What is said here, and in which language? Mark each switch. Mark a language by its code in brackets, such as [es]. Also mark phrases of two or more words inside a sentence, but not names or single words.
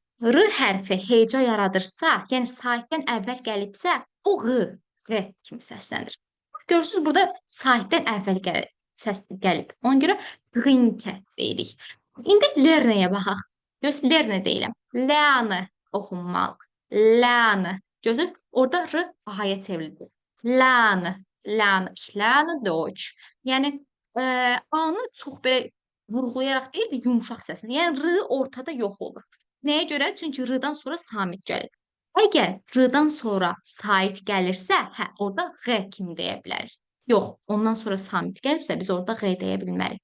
[az] R hərfi heca yaradırsa, yəni sahibdən əvvəl gəlibsə, o R kimi səslənir. Görürsünüz, burada sahibdən əvvəl səs gəlib. Ona görə trinke deyirik. İndi lerneyə baxaq. Görürsünüz, lerne deyiləm. Lerne oxunmalı. Lerne. Görürsünüz, orada R A-ya çevrildi. [de] Lerne. Lerne. Ich lerne Deutsch. [az] Yəni, A-nı çox belə vurğulayaraq deyil də yumşaq səslə. Yəni, R ortada yox olur. Nəyə görə? Çünki R-dan sonra samit gəlir. Əgər R-dan sonra sait gəlirsə, orada G kimi deyə bilərik. Yox, ondan sonra samit gəlibsə, biz orada G deyə bilmərik.